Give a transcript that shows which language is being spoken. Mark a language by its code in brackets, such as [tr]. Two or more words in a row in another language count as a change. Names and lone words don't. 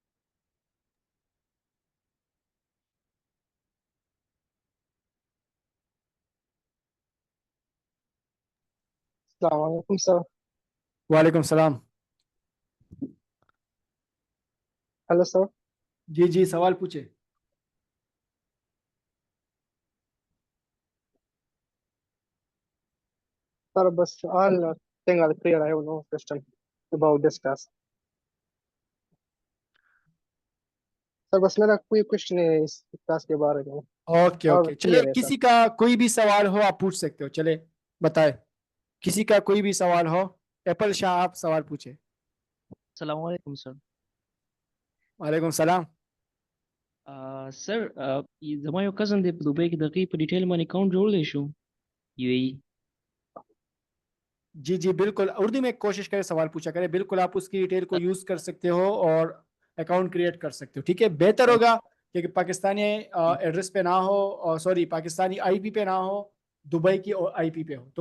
[ur] السلام علیکم سر. وعلیکم السلام. ہیلو سر. جی جی سوال پوچھیں. سر بس [en] all thing are clear. I have no question about this class. [ur] سر بس میرا کوئی کوئسچن ہے اس کلاس کے بارے میں اوکے اور اوکے، چلیں کلیئر ہے سر. کسی کا کوئی بھی سوال ہو آپ پوچھ سکتے ہو، چلیں بتائیں. کسی کا کوئی بھی سوال ہو۔ ایپل شاہ آپ سوال پوچھیں. سلامکم سر. وعلیکم السلام. [ps] सर زما یو کزن دی په دوبۍ کې د هغې په ډیټیل باندې اکاونټ جوړلی شو UAE. [ur] جی جی بالکل، اردو میں کوشش کریں، سوال پوچھا کریں. بالکل آپ اس کی ڈیٹیل کو یوز کر سکتے ہو اور [en] account create [ur] کر سکتے ہو. ٹھیک ہے، بہتر ہوگا کہ پاکستانی ایڈریس پہ نہ ہو، اور سوری پاکستانی آئی پی پہ نہ ہو، دبئی کی آئی پی پہ ہو تو